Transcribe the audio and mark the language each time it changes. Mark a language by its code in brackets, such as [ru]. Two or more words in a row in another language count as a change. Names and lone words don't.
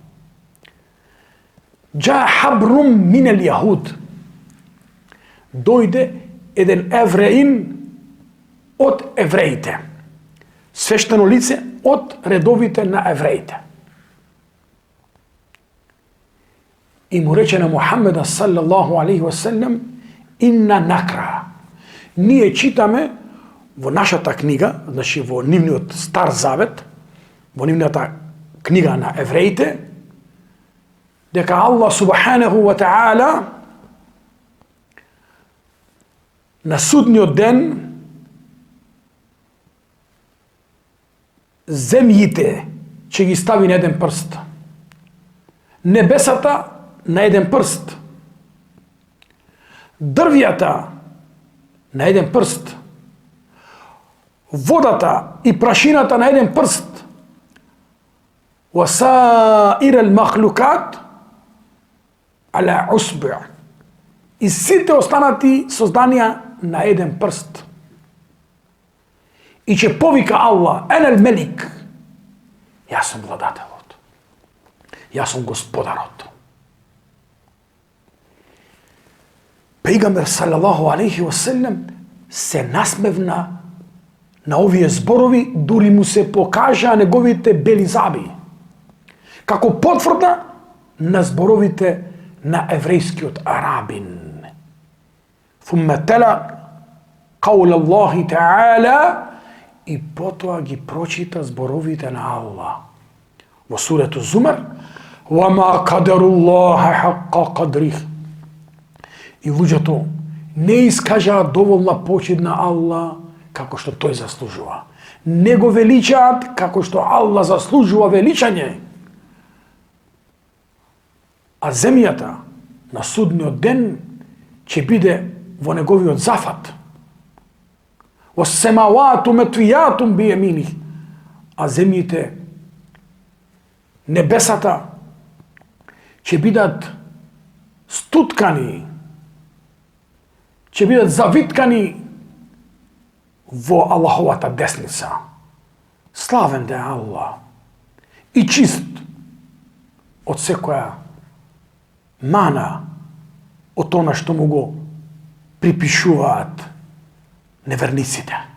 [ar] جاء حبر من اليهود. [mk] Дојде еден евреин од евреите. Свештено лице од редовите на евреите. И му рече на Мухаммеда [ar] صلى الله عليه وسلم: إنا نقرأ. [mk] Ние читаме во нашата книга, значи во нивниот Стар Завет, во нивната книга на евреите, дека Аллах [ar] سبحانه وتعالى [mk] на судниот ден земјите ќе ги стави на еден прст, небесата на еден прст, дрвјата на еден прст, водата и прашината на еден прст, [ar] وسائر المخلوقات على أصبع. [mk] И сите останати созданија на еден прст. И ќе повика Аллах: [ar] أنا الملك. [mk] Јас сум владателот. Јас сум господарот. Пејгамбер [ar] صلى الله عليه وسلم [mk] се насмевна на овие зборови, дури му се покажа неговите бели заби, како потврда на зборовите на еврејскиот арабин. [ar] ثم تلا قول الله تعالى, [mk] и потоа ги прочита зборовите на Аллах во сурето Зумар: [ar] وَمَا قَدَرُ اللَّهَ حَقَّ قَدْرِهِ. [mk] И луѓето не искажаат доволна почит на Аллах како што тој заслужува. Не го величаат како што Аллах заслужува величање. А земјата на судниот ден ќе биде во неговиот зафат. [ar] وَالسَّمَوَاتُ مَطْوِيَاتٌ بِيَمِينِهِ. [mk] А земјите, небесата ќе бидат стуткани, ќе бидат завиткани во Аллаховата десница. Славен да е Аллах и чист од секоја мана, од она што му го припишуваат неверниците.